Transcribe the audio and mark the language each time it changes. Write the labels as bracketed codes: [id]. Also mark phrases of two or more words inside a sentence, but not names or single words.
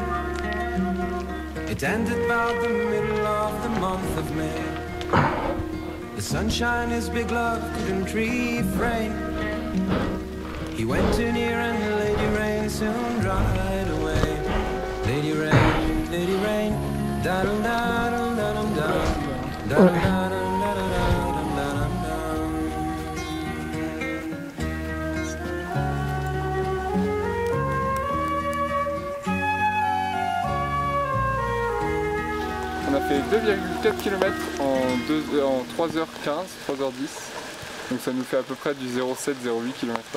[en] It ended about the middle of the month of May. The sunshine his big love couldn't refrain. He went too near and the lady rain soon dried away. Lady rain, da-dum da-dum da-dum da-dum da-dum da-dum da-dum da-dum da-dum. [fr] On a fait 2,4 km en 3h15, 3h10. Donc ça nous fait à peu près du 0,7-0,8 km/h.